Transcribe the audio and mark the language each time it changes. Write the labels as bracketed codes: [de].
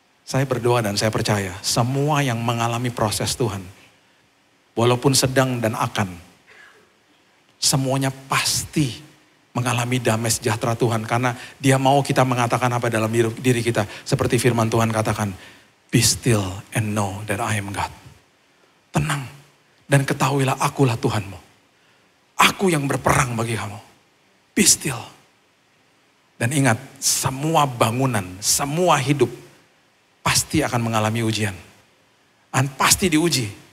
[id] Saya berdoa dan saya percaya semua yang mengalami proses Tuhan walaupun sedang dan akan, semuanya pasti mengalami damai sejahtera Tuhan. Karena dia mau kita mengatakan apa dalam diri kita. Seperti firman Tuhan katakan, [en] be still and know that I am God. [id] Tenang dan ketahuilah akulah Tuhanmu. Aku yang berperang bagi kamu. [en] Be still. [id] Dan ingat, semua bangunan, semua hidup pasti akan mengalami ujian. Dan pasti diuji.